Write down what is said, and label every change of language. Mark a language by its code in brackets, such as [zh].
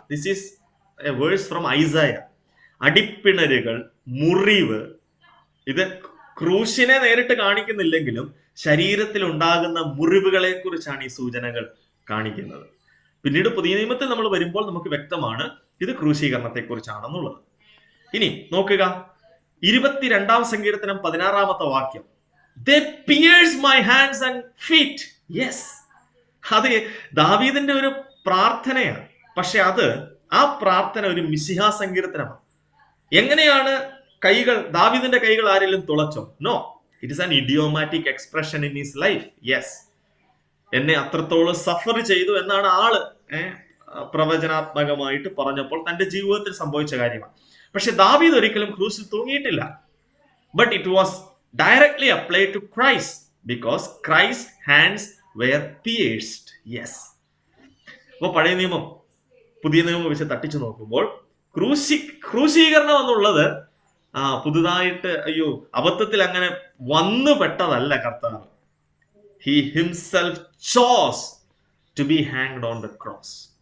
[en] This is a verse from Isaiah. [ml] അടിപ്പിണരുകൾ, മുറിവ്, ഇത് ക്രൂശിനെ നേരിട്ട് കാണിക്കുന്നില്ലെങ്കിലും ശരീരത്തിൽ ഉണ്ടാകുന്ന മുറിവുകളെ കുറിച്ചാണ് ഈ സൂചനകൾ കാണിക്കുന്നത്. പിന്നീട് പുതിയ നിയമത്തിൽ നമ്മൾ വരുമ്പോൾ നമുക്ക് വ്യക്തമാണ് ഇത് ക്രൂശീകരണത്തെ കുറിച്ചാണെന്നുള്ളത്. ഇനി നോക്കുക, 22-ാം സങ്കീർത്തനം 16-ാമത്തെ വാക്യം. [en] They pierce my hands and feet. [ml] Yes. അത് ദാവീദിന്റെ ഒരു പ്രാർത്ഥനയാണ്. പക്ഷെ ആ പ്രാർത്ഥന ഒരു മിശിഹ സങ്കീർത്തനമാണ്. എങ്ങനെയാണ് ദാവീദിന്റെ കൈകൾ ആരെങ്കിലും തുളച്ചോ? [en] No, it is an idiomatic expression in his life. [ml] Yes, എന്നെ അത്രത്തോളം സഫർ ചെയ്തു എന്നാണ് ആള് പ്രവചനാത്മകമായിട്ട് പറഞ്ഞപ്പോൾ തന്റെ ജീവിതത്തിൽ സംഭവിച്ച കാര്യമാണ്. പക്ഷെ ദാവീദ് ഒരിക്കലും ക്രൂസിൽ തൂങ്ങിയിട്ടില്ല. [en] But it was directly applied to Christ because Christ's hands were pierced. Yes. [ml] അപ്പോൾ പഴയ നിയമം പുതിയ നിയമം വെച്ച് തട്ടിച്ചു നോക്കുമ്പോൾ ക്രൂശീകരണം എന്നുള്ളത് പുതുതായിട്ട് അബദ്ധത്തിൽ അങ്ങനെ വന്നു പെട്ടതല്ല കർത്താവ്. [en] He himself chose to be hanged on the cross.